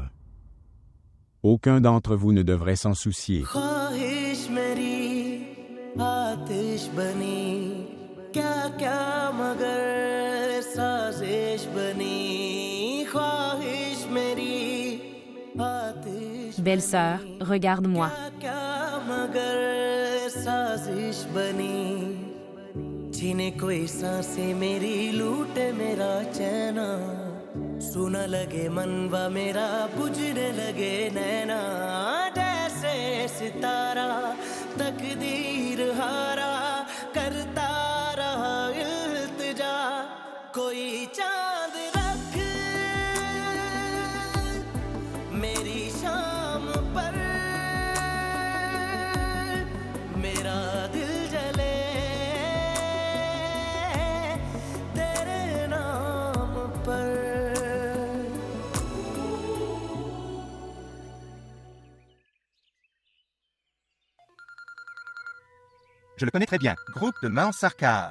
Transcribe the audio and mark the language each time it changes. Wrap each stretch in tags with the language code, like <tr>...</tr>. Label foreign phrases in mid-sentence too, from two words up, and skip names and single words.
<fr>Aucun d'entre vous ne devrait s'en soucier. Belle-sœur, regarde-moi.</fr> <hi>जीने कोई सांसें मेरी लूटे मेरा चैना सुना लगे मनवा मेरा बुझने लगे नैना जैसे सितारा तकदीर हारा करता रहा इल्तिजा कोई चांद रख मेरी शाम पर मेरा दिल जले</hi> <fr>Je le connais très bien, groupe de Mansarkar.</fr>